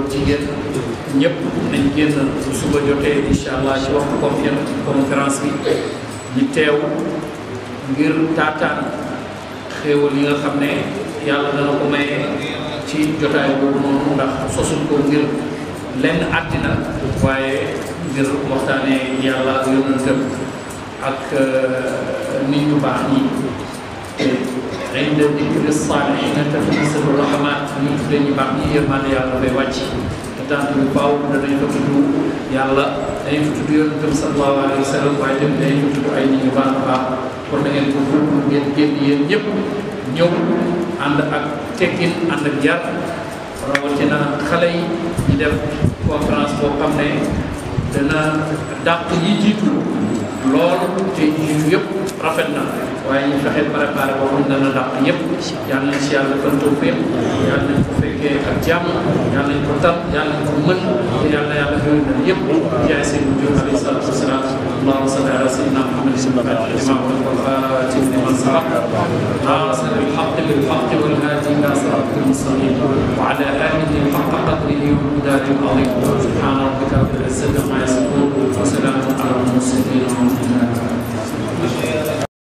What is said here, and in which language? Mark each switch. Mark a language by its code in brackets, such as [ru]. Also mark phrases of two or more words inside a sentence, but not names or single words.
[wo] jigéen ñëpp nañ génn suba jotee [ar] إن شاء الله [wo] ci waxtu conférence bi ñu teew ngir taataan xéewal yi nga xam ne yàlla dana ko maye ci jotaay boobu noonu ndax sosul ko ngir lenn àddina waaye ngir waxtaanee yàlla ak yonentam ak nit ñu baax ñi [ar] عند ذكر الصالحين تتنزل الرحمات [wo] ñu tuddee ñu baax ñi yërmande yàlla dafay wàcc te tant bi faaw danañ fa tudd yàlla dañu fa tudd yonentam [ar] صلى الله عليه وسلم [wo] waaye tamit dañu fa tudd ay nit ñu baax a baax kon da ngeen ko fóotu ngeen génn yéen ñëpp ñëw ànd ak tekkin ànd ak jar rawatina xale yi ñu def conférence boo xam ne dana dàq yi jiitu lool te jiitu yëpp rafet na waaye ñu fexe préparé boo xam ne dana dàq yëpp yàlla nañ si yàlla defal tawfiq yàlla nañ ko fekkee ak jàmm yàlla nañ ko tal yàlla nañ ko mën te yàlla xëy na yëpp jaay seen mujj [ar] عليه الصلاة والسلام اللهم صل على سيدنا محمد والخاتم لمن سبق ناصر الحق بالحق والهادي الى صراطك المستقيم وعلى اله حق قدره ومقداره العظيم سبحان ربك رب العزه عما يصفون وسلام على المرسلين والحمد لله